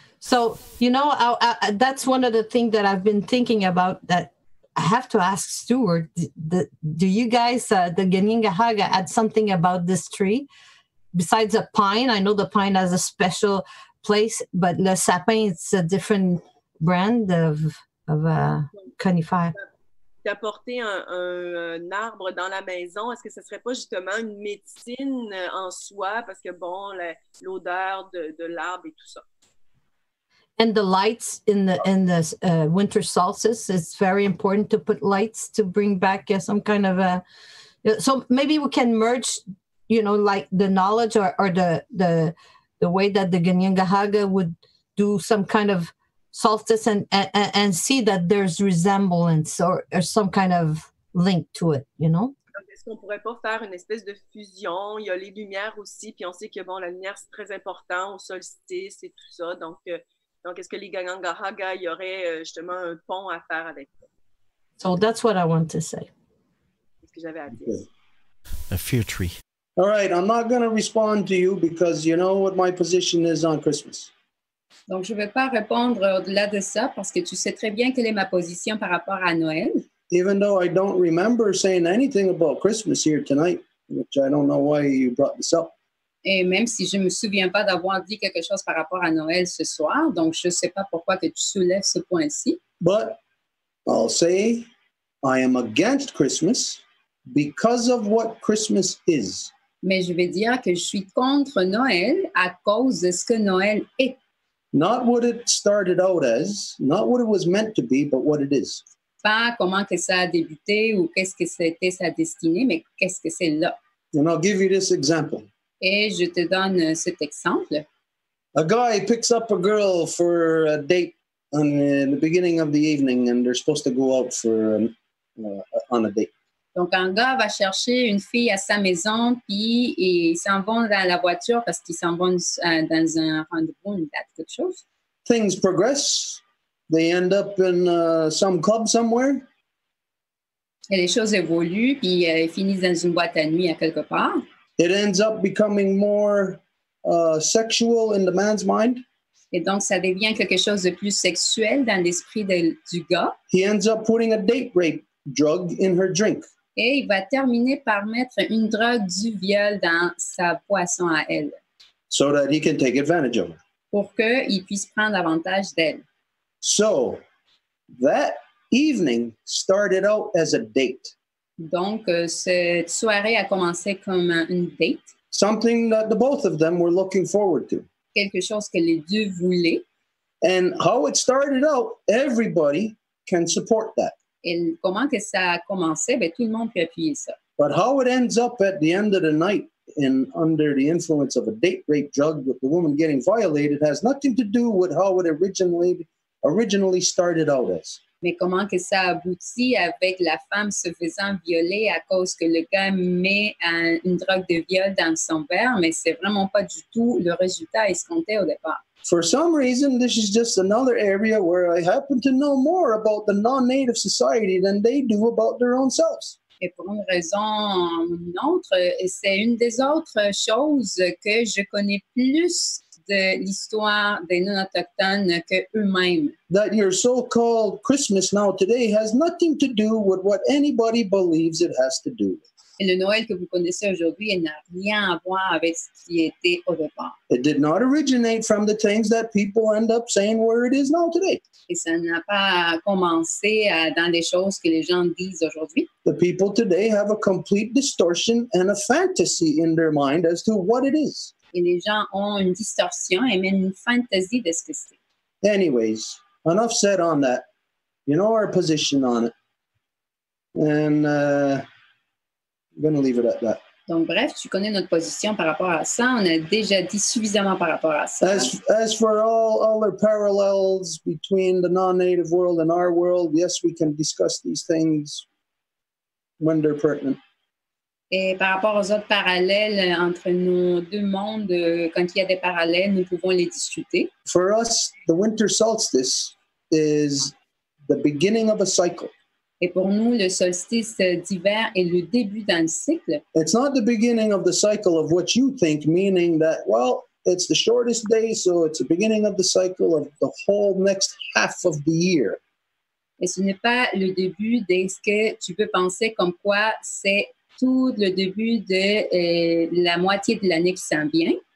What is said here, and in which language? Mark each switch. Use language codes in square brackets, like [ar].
[en] So, you know, that's one of the things that I've been thinking about, that I have to ask Stuart, do you guys, the Ganyangahaga, add something about this tree? Besides a pine, I know the pine has a special place, but [fr] le sapin, [en] it's a different brand of conifère. [fr] D'apporter un arbre dans la maison, est-ce que ce serait pas justement une médecine en soi, parce que bon, l'odeur de l'arbre et tout ça? [en] And the lights in the winter solstice, it's very important to put lights to bring back some kind of a. So maybe we can merge, you know, like the knowledge or the way that the Ganyangahaga would do some kind of solstice and see that there's resemblance or some kind of link to it, you know. [fr] Est-ce qu'on pourrait pas faire une espèce de fusion? Il y a les lumières aussi, puis on sait que bon, la lumière c'est très important au solstice et tout ça, donc est-ce que les Ganyangahaga, il y aurait justement un pont à faire avec ça? [en] So that's what I want to say. [fr] C'est ce que j'avais à dire. [en] A fear tree. All right, I'm not going to respond to you because you know what my position is on Christmas. [fr] Donc, je ne vais pas répondre au-delà de ça parce que tu sais très bien quelle est ma position par rapport à Noël. [en] Even though I don't remember saying anything about Christmas here tonight, which I don't know why you brought this up. [fr] Et même si je ne me souviens pas d'avoir dit quelque chose par rapport à Noël ce soir, donc je ne sais pas pourquoi que tu soulèves ce point-ci. [en] But I'll say I am against Christmas because of what Christmas is. [fr] Mais je vais dire que je suis contre Noël à cause de ce que Noël est. [en] Not what it started out as, not what it was meant to be, but what it is. [fr] Pas comment que ça a débuté ou qu'est-ce que c'était sa destinée, mais qu'est-ce que c'est là. [en] And I'll give you this example. [fr] Et je te donne cet exemple. [en] A guy picks up a girl for a date in the beginning of the evening, and they're supposed to go out on a date. [fr] Donc, un gars va chercher une fille à sa maison, puis ils s'en vont dans la voiture parce qu'ils s'en vont dans un rendez-vous, une date, quelque chose. [en] Things progress. They end up in some club somewhere. [fr] Et les choses évoluent, puis ils finissent dans une boîte à nuit à quelque part. [en] It ends up becoming more sexual in the man's mind. [fr] Et donc, ça devient quelque chose de plus sexuel dans l'esprit du gars. [en] He ends up putting a date rape drug in her drink. [fr] Et il va terminer par mettre une drogue du viol dans sa boisson à elle. [en] So that he can take advantage of her. [fr] Pour qu'il puisse prendre avantage d'elle. [en] So, that evening started out as a date. [fr] Donc, cette soirée a commencé comme une date. [en] Something that the both of them were looking forward to. [fr] quelque chose que les deux voulaient. [en] And how it started out, everybody can support that. [fr] Et comment que ça a commencé? Ben, tout le monde peut appuyer ça. [en] But how it ends up at the end of the night and under the influence of a date rape drug with the woman getting violated has nothing to do with how it originally started out as. [fr] Mais comment que ça aboutit avec la femme se faisant violer à cause que le gars met une drogue de viol dans son verre, mais c'est vraiment pas du tout le résultat escompté au départ. [en] For some reason, this is just another area where I happen to know more about the non-native society than they do about their own selves. [fr] Et pour une raison ou une autre, c'est une des autres choses que je connais plus de l'histoire des non-autochtones qu'eux-mêmes. [en] That your so-called Christmas now today has nothing to do with what anybody believes it has to do with. [fr] Et le Noël que vous connaissez aujourd'hui, il n'a rien à voir avec ce qui était au départ. [en] It did not originate from the things that people end up saying where it is now today. [fr] Et ça n'a pas commencé dans des choses que les gens disent aujourd'hui. [en] The people today have a complete distortion and a fantasy in their mind as to what it is. [fr] Et les gens ont une distorsion et même une fantaisie de ce que c'est. [en] Anyways, enough said on that. You know our position on it. And I'm going to leave it at that. [fr] Donc, bref, tu connais notre position par rapport à ça. On a déjà dit suffisamment par rapport à ça. [en] As for all other parallels between the non-native world and our world, yes, we can discuss these things when they're pertinent. [fr] Et par rapport aux autres parallèles entre nos deux mondes, quand il y a des parallèles, nous pouvons les discuter. [en] For us, the winter solstice is the beginning of a cycle. [fr] Et pour nous, le solstice d'hiver est le début d'un cycle. [en] It's not the beginning of the cycle of what you think, meaning that, well, it's the shortest day, so it's the beginning of the cycle of the whole next half of the year. [fr] Et ce n'est pas le début de ce que tu peux penser comme quoi c'est tout le début de la moitié de l'année qui s'en vient.